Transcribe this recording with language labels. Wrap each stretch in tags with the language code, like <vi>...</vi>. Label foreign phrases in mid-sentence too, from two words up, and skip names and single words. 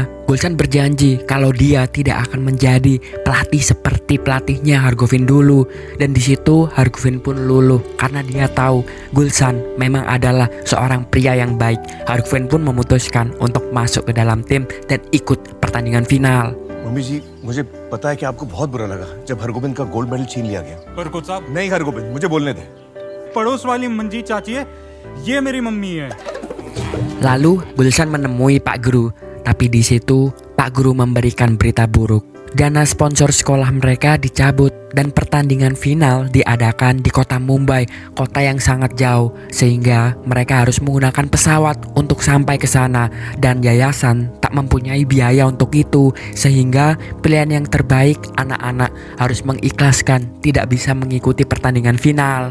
<id>Gulsan berjanji kalau dia tidak akan menjadi pelatih seperti pelatihnya Hargovin dulu. Dan di situ Hargovin pun luluh karena dia tahu Gulsan memang adalah seorang pria yang baik. Hargovin pun memutuskan untuk masuk ke dalam tim dan ikut pertandingan final.</id> <hi>मम्मी जी मुझे पता है कि आपको बहुत बुरा लगा जब हरगोबिंद का</hi> <en>gold medal</en> <hi>छीन लिया गया पर कोच साहब नहीं हरगोबिंद मुझे बोलने दे पड़ोस वाली मंजीत चाची है ये मेरी मम्मी है</hi> <id>Lalu Gulsan menemui Pak Guru, tapi di situ Pak Guru memberikan berita buruk. Dana sponsor sekolah mereka dicabut dan pertandingan final diadakan di kota Mumbai, kota yang sangat jauh, sehingga mereka harus menggunakan pesawat untuk sampai ke sana dan yayasan tak mempunyai biaya untuk itu, sehingga pilihan yang terbaik anak-anak harus mengikhlaskan tidak bisa mengikuti pertandingan final.</id>